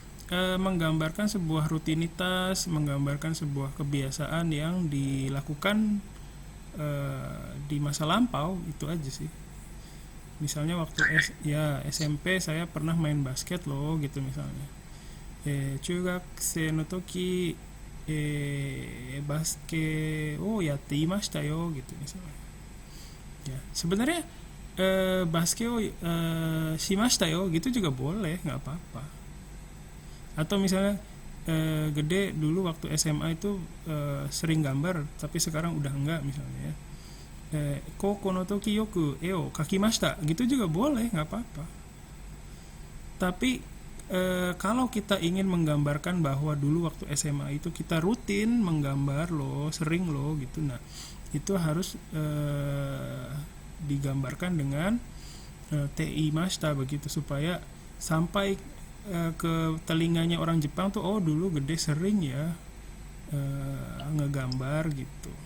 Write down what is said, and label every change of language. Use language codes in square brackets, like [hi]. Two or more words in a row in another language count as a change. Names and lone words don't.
[id] menggambarkan sebuah rutinitas, menggambarkan sebuah kebiasaan yang dilakukan di masa lampau, itu aja sih. Misalnya waktu SMP saya pernah main basket loh gitu misalnya. [ja] 中学生の時バスケットやっていましたよ [id] gitu misalnya. Ya, sebenarnya [ja] バスケットしましたよ [id] gitu juga boleh, nggak apa-apa. Atau misalnya Gede dulu waktu SMA itu sering gambar tapi sekarang udah enggak misalnya ya. [ja] 高校の時よく絵を描きました [id] gitu juga boleh, nggak apa-apa. Tapi kalau kita ingin menggambarkan bahwa dulu waktu SMA itu kita rutin menggambar loh, sering loh gitu, nah itu harus digambarkan dengan ti mashita begitu, supaya sampai ke telinganya orang Jepang tuh dulu Gede sering ya ngegambar gitu.